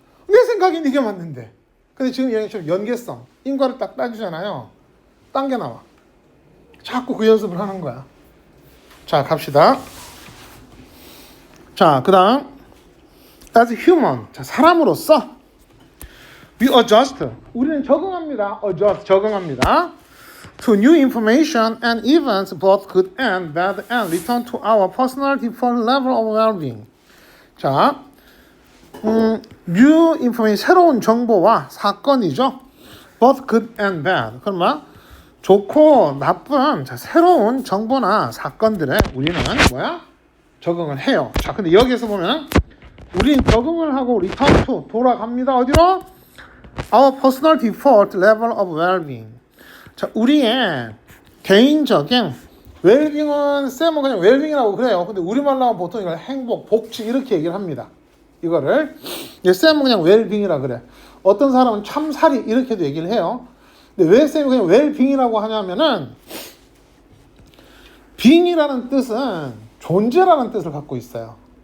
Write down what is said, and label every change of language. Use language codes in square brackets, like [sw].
[ko] 내 생각엔 이게 맞는데. 근데 지금 얘기처럼 연계성, 인과를 딱 따주잖아요. 당겨 나와. 자꾸 그 연습을 하는 거야. 자, 갑시다. 자, 그 다음 [en] as human. [ko] 자, 사람으로서 [en] we adjust. [ko] 우리는 적응합니다. adjust, 적응합니다. [en] to new information and events, both good and bad, and return to our personal default level of well-being. [ko] 자, [en] new information, [ko] 새로운 정보와 사건이죠. [en] both good and bad. [ko] 그럼 뭐? 좋고 나쁜 자, 새로운 정보나 사건들에 우리는 뭐야? 적응을 해요. 자, 근데 여기에서 보면 우리는 적응을 하고 [en] return to [ko] 돌아갑니다. 어디로? [en] Our personal default level of well-being. [ko] 자, 우리의 개인적인 웰빙은 쌤은 그냥 웰빙이라고 그래요. 근데 우리말로 하면 보통 이걸 행복, 복지 이렇게 얘기를 합니다. 이거를 쌤은 그냥 웰빙이라 그래. 어떤 사람은 참살이 이렇게도 얘기를 해요. 근데 왜 쌤이 그냥 웰빙이라고 하냐면은 빙이라는 뜻은 존재라는 뜻을 갖고 있어요.